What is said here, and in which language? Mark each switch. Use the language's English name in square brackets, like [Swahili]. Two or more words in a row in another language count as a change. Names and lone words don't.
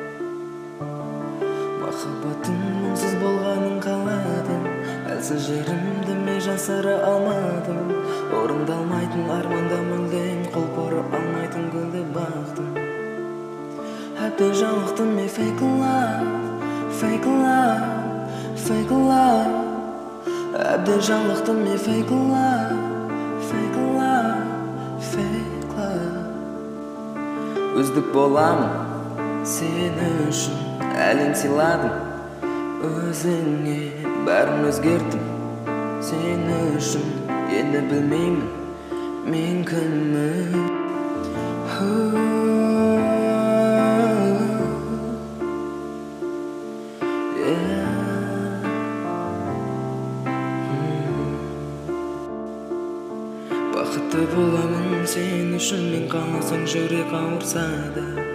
[Kazakh] Махаббаттың мұңсыз болғанын қаладым, әлсіз жерімді мен жасыра алмадым. Орындалмайтын арманда мүлдем қол бұра алмайтын гүлді бақтым. Әбден жалықтым мен [English] fake love, fake love, fake love. [Kazakh] Әбден жалықтым мен [English] fake love, fake love, fake love. [Kazakh] Өздік боламын сен үшін, әлем сыйладым өзіңе, бәрін өзгерттім сен үшін. Енді білмеймін мен кіммін. Бақытты боламын сен үшін, мен қаласаң жүрек ауырса да.